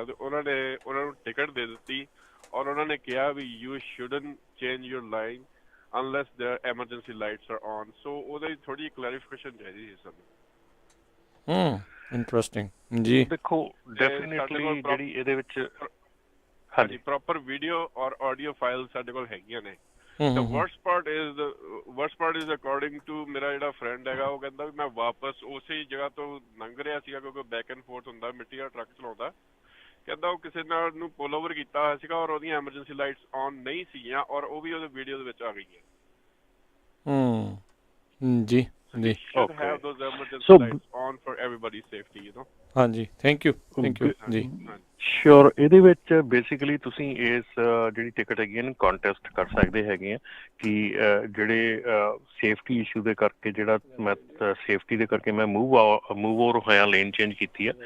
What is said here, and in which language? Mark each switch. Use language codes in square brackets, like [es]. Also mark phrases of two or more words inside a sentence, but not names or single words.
[pa] ਤੇ ਉਹਨਾਂ ਨੇ ਉਹਨਾਂ ਨੂੰ ਟਿਕਟ ਦੇ ਦਿੱਤੀ ਔਰ ਉਹਨਾਂ ਨੇ ਕਿਹਾ ਵੀ [en] you shouldn't change your line unless their emergency lights are on. [pa] ਸੋ ਉਹਦੀ ਥੋੜੀ ਕਲੈਰੀਫਿਕੇਸ਼ਨ ਚਾਹੀਦੀ ਸੀ ਸਾਨੂੰ। ਇੰਟਰਸਟਿੰਗ ਜੀ। ਦੇਖੋ ਡੈਫੀਨਿਟਲੀ ਜਿਹੜੀ ਇਹਦੇ ਵਿੱਚ ਹਾਂਜੀ [en] proper video [pa] ਔਰ [en] audio file [pa] ਸਾਡੇ ਕੋਲ ਹੈਗੀਆਂ ਨੇ। [en] The worst part is according to [pa] ਮੇਰਾ ਜਿਹੜਾ ਫਰੈਂਡ ਹੈਗਾ, ਉਹ ਕਹਿੰਦਾ ਵੀ ਮੈਂ ਵਾਪਸ ਉਸੇ ਜਗ੍ਹਾ ਤੋਂ ਲੰਘ ਰਿਹਾ ਸੀਗਾ ਕਿਉਂਕਿ [en] back and forth [pa] ਹੁੰਦਾ, ਮਿੱਟੀ ਦਾ ਟਰੱਕ ਚਲਾਉਂਦਾ। ਕਹਿੰਦਾ ਉਹ ਕਿਸੇ ਨਾਲ ਨੂੰ [en] pull over [pa] ਕੀਤਾ ਹੋਇਆ ਸੀਗਾ ਔਰ ਉਹਦੀਆਂ [en] emergency lights on [pa] ਨਹੀਂ ਸੀਗੀਆਂ ਔਰ ਉਹ ਵੀ ਉਹਦੇ ਵੀਡੀਓ ਦੇ ਵਿੱਚ ਆ ਗਈਆਂ। ਜੀ ਜੀ [en] should have those emergency lights on for everybody's safety, you know. [pa] ਹਾਂਜੀ [en] thank you [pa] ਜੀ। ਸ਼ੋਰ। ਇਹਦੇ ਵਿੱਚ ਬੇਸਿਕਲੀ ਤੁਸੀਂ ਇਸ ਜਿਹੜੀ ਟਿਕਟ ਹੈਗੀ ਇਹਨੂੰ ਕੰਟੈਸਟ ਕਰ ਸਕਦੇ ਹੈਗੇ ਆ ਕਿ ਜਿਹੜੇ [en] safety issue [pa] ਦੇ ਕਰਕੇ ਜਿਹੜਾ ਮੈਂ ਸੇਫਟੀ ਦੇ ਕਰਕੇ ਮੈਂ [en] move over [pa] ਹੋਇਆ, [en] lane change [pa] ਕੀਤੀ ਆ।